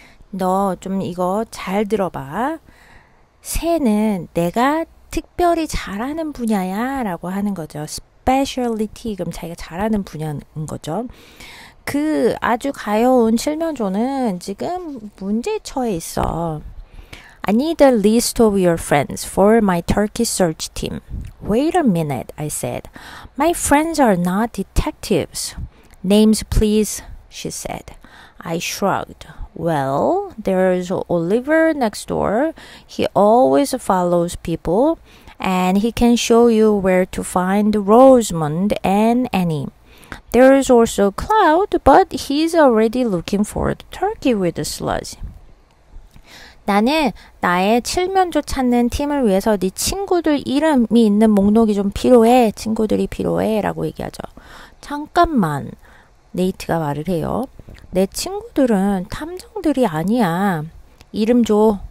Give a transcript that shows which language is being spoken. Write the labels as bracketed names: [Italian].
[Korean] 너 좀 이거 잘 들어봐. 새는 내가 특별히 잘하는 분야야 라고 하는 거죠. specialty 그럼 자기가 잘하는 분야인 거죠. 그 아주 가여운 칠면조는 지금 문제에 처해 있어. [English] I need a list of your friends for my turkey search team. Wait a minute, I said. My friends are not detectives. Names, please, she said. I shrugged. Well, there's Oliver next door. He always follows people, and he can show you where to find Rosamond and Annie. There's also Cloud, but he's already looking for the turkey with the sludge. [Korean] 나는 나의 칠면조 찾는 팀을 위해서 네 친구들 이름이 있는 목록이 좀 필요해. 친구들이 필요해. 라고 얘기하죠. 잠깐만. 네이트가 말을 해요. 내 친구들은 탐정들이 아니야. 이름 줘.